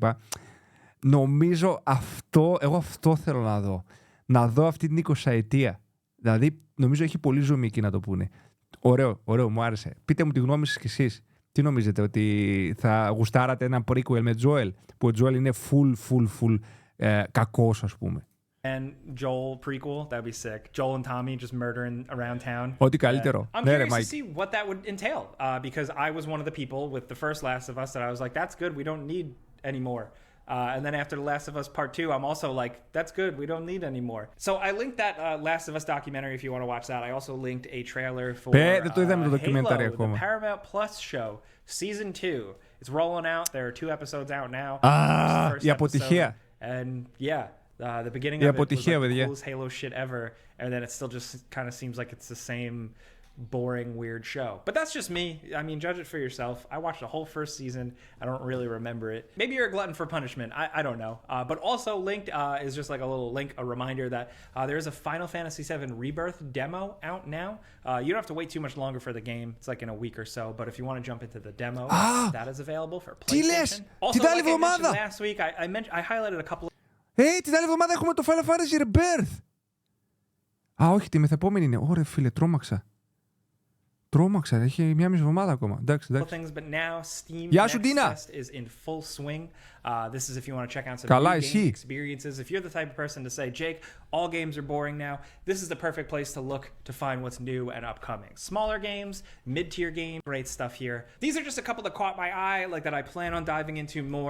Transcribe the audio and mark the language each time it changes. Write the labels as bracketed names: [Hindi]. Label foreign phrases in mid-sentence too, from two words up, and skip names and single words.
[Greek] Νομίζω εγώ αυτό θέλω να δω. Να δω αυτή την 20ετία. Δηλαδή, νομίζω έχει πολύ ζουμί εκεί να το πούνε. Ωραίο, μου άρεσε. Πείτε μου τη γνώμη σας κι εσείς. Τι νομίζετε, ότι θα γουστάρατε ένα prequel με Joel, που ο Joel είναι full κακός, ας πούμε. [English] And Joel prequel, that'd be sick. Joel and Tommy just murdering around town. [Greek] Ό,τι καλύτερο. [English] I'm curious to see what that would entail, because I was one of the people with the first Last of Us that I was like, that's good, we don't need any more. And then after The Last of Us Part 2, I'm also like, that's good, we don't need any more. So I linked that Last of Us documentary if you want to watch that. I also linked a trailer for Halo, the Paramount Plus show, Season 2. It's rolling out. There are 2 episodes out now. [Greek] Η αποτυχία. [English] And yeah, the beginning of it was like the coolest Halo shit ever. And then it still just kind of seems like it's the same boring, weird show. But that's just me. I mean, judge it for yourself. I watched the whole first season. I don't really remember it. Maybe you're a glutton for punishment. I don't know. But also linked is just like a little link, a reminder that there is a Final Fantasy VII Rebirth demo out now. You don't have to wait too much longer for the game. It's like in a week or so. But if you want to jump into the demo, that is available for PlayStation. Also, like I mentioned last week, I highlighted a couple of... [Greek] Την άλλη εβδομάδα έχουμε το Final Fantasy Rebirth. Όχι, τη μεθεπόμενη είναι. Ωραία, φίλε, τρόμαξα. Έχει μια μισή εβδομάδα ακόμα. Εντάξει. Γεια σου, Ντίνα! [English] This is if you want to check out some new game experiences. If you're the type of person to say, Jake, all games are boring now, this is the perfect place to look to find what's new and upcoming. Smaller games, mid-tier games, great stuff here. These are just a couple that caught my eye, like that I plan on diving into more.